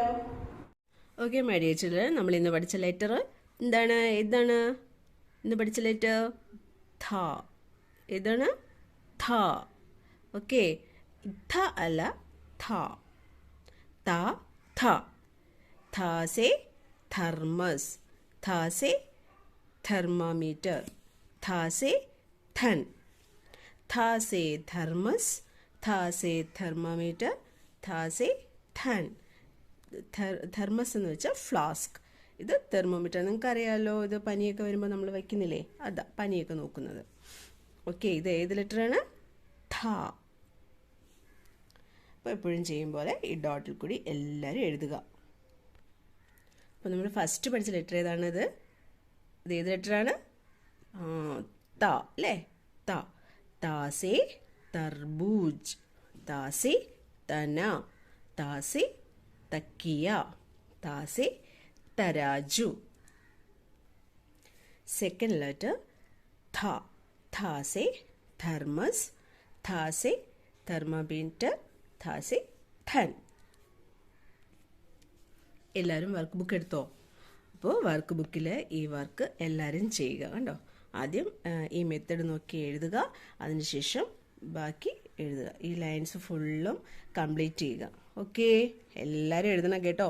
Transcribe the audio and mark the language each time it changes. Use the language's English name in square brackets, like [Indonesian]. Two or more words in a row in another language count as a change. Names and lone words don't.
[English] okay my dear children, [Malayalam] നമ്മൾ ഇന്ന് പഠിച്ച ലെറ്റർ എന്താണ്? ഏതാണ് ഇന്ന് പഠിച്ച ലെറ്റർ? ഥ. ഏതാണ്? ഥ. ഓക്കെ, ഥ അല്ല, ഥ. ത, ഥ. [Hindi] थ से थर्मस, थ से थर्मामीटर, थ से थन, थ से थर्मस, थ से थर्मामीटर, थ से थन. [Malayalam] थर्मस എന്ന് വെച്ചാൽ ഫ്ലാസ്ക്. ഇത് തെർമോമീറ്റർ. നിങ്ങൾക്ക് അറിയാമല്ലോ, ഇത് പനിയൊക്കെ വരുമ്പോൾ നമ്മൾ വയ്ക്കുന്നില്ലേ, അതാ പനിയൊക്കെ നോക്കുന്നത്. ഓക്കെ, ഇത് ഏത് ലെറ്ററാണ്? ഥ. അപ്പോൾ എപ്പോഴും ചെയ്യും പോലെ ഈ ഡോട്ടിൽ കൂടി എല്ലാവരും എഴുതുക. അപ്പോൾ നമ്മൾ ഫസ്റ്റ് പഠിച്ച ലെറ്റർ ഏതാണിത്? ഇത് ഏത് ലെറ്ററാണ്? ത അല്ലേ? ത. [Hindi] त से तरबूज, त से तना, त से तकिया, त से तराजू. [English] second letter ഥ. [Hindi] थ से थर्मस, थ से थर्मामीटर, थ से थन. [Malayalam] എല്ലാവരും [English] work book [Malayalam] എടുത്തോ? അപ്പോൾ വർക്ക് ബുക്കിൽ ഈ വർക്ക് എല്ലാവരും ചെയ്യുക. കണ്ടോ, ആദ്യം ഈ മെത്തേഡ് നോക്കി എഴുതുക, അതിനുശേഷം ബാക്കി എഴുതുക. ഈ ലൈൻസ് ഫുള്ളും കംപ്ലീറ്റ് ചെയ്യുക. ഓക്കെ, എല്ലാവരും എഴുതണം കേട്ടോ.